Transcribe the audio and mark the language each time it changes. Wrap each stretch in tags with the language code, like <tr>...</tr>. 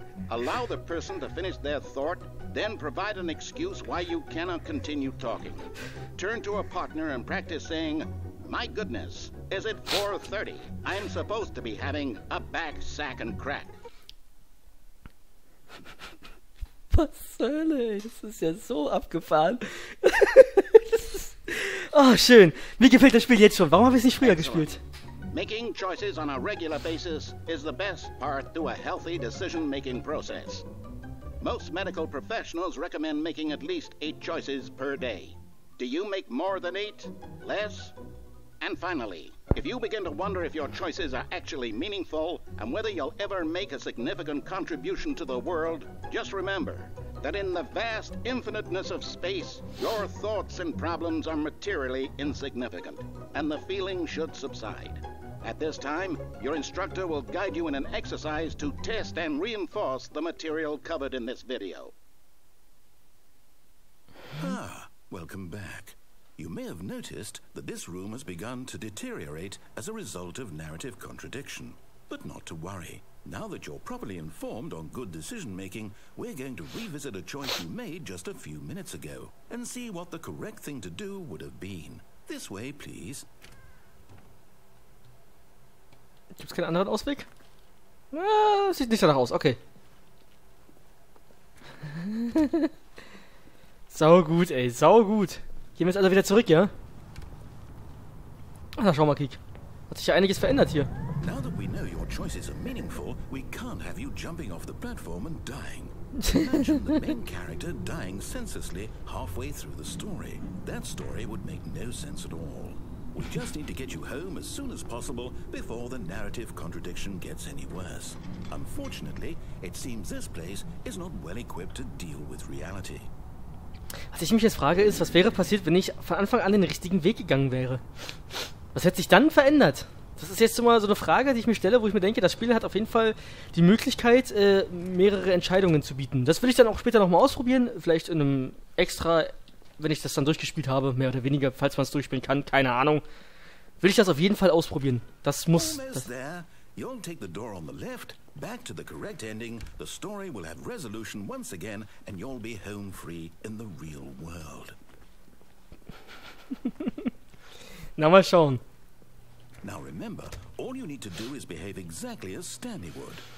<en>Allow the person to finish their thought, then provide an excuse why you cannot continue talking. Turn to a partner and practice saying, "My goodness, is it 4:30? I'm supposed to be having a back, sack and crack."</en> <de>Was zur Hölle, ey? Das ist ja so abgefahren. Oh, schön. Mir gefällt das Spiel jetzt schon. Warum habe ich es nicht früher gespielt?</de> <en>Making choices on a regular basis is the best part to a healthy decision-making process. Most medical professionals recommend making at least 8 choices per day. Do you make more than 8? Less? And finally, if you begin to wonder if your choices are actually meaningful and whether you'll ever make a significant contribution to the world, just remember that in the vast infiniteness of space, your thoughts and problems are materially insignificant, and the feeling should subside. At this time, your instructor will guide you in an exercise to test and reinforce the material covered in this video. Ah, welcome back. You may have noticed that this room has begun to deteriorate as a result of narrative contradiction. But not to worry. Now that you're properly informed on good decision-making, we're going to revisit a choice you made just a few minutes ago and see what the correct thing to do would have been. This way, please.</en> <de>Gibt's keinen anderen Ausweg? Ah, sieht nicht danach aus, okay. Sau gut, ey, sau gut. Gehen wir jetzt also wieder zurück, ja? Ach, na schau mal, Kiek. Hat sich ja einiges verändert hier.</de> <en>Now that we know your choices are meaningful, we can't have you jumping off the platform and dying. Imagine the main character dying senselessly halfway through the story. That story would make no sense at all. We just need to get you home as soon as possible before the narrative contradiction gets any worse. Unfortunately, it seems this place is not well equipped to deal with reality.</en> <de>Was ich mich jetzt frage ist, was wäre passiert, wenn ich von Anfang an den richtigen Weg gegangen wäre? Was hätte sich dann verändert? Das ist jetzt mal so eine Frage, die ich mir stelle, wo ich mir denke, das Spiel hat auf jeden Fall die Möglichkeit, mehrere Entscheidungen zu bieten. Das will ich dann auch später nochmal ausprobieren, vielleicht in einem extra, wenn ich das dann durchgespielt habe, mehr oder weniger, falls man es durchspielen kann, keine Ahnung. Will ich das auf jeden Fall ausprobieren. Das muss...</de> <en>Almost there. You'll take the door on the left, back to the correct ending, the story will have resolution once again, and you'll be home free in the real world.</en> <de>Na, mal schauen.</de> <en>Now remember, all you need to do is behave exactly as Stanley would.</en>